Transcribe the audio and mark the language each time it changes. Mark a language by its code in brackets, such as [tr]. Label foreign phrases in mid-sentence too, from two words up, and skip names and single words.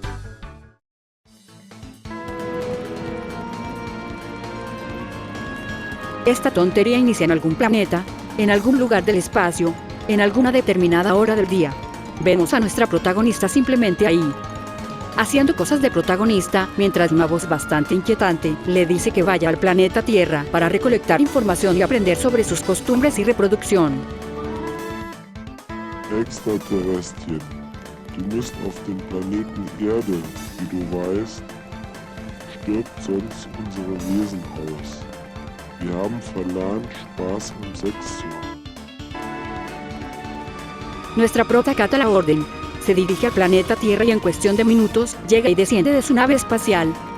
[es] Esta tontería inicia en algún planeta, en algún lugar del espacio, en alguna determinada hora del día. Vemos a nuestra protagonista simplemente ahí, haciendo cosas de protagonista, mientras una voz bastante inquietante le dice que vaya al planeta Tierra para recolectar información y aprender sobre sus costumbres y reproducción. [de] Extraterrestrien. Du musst auf dem Planeten Erde, wie du weißt, stirbt sonst unsere Wesen aus. Wir haben verlernt, Spaß und Sex zu haben. [es] Nuestra prota acata la orden. Se dirige al planeta Tierra y en cuestión de minutos, llega y desciende de su nave espacial.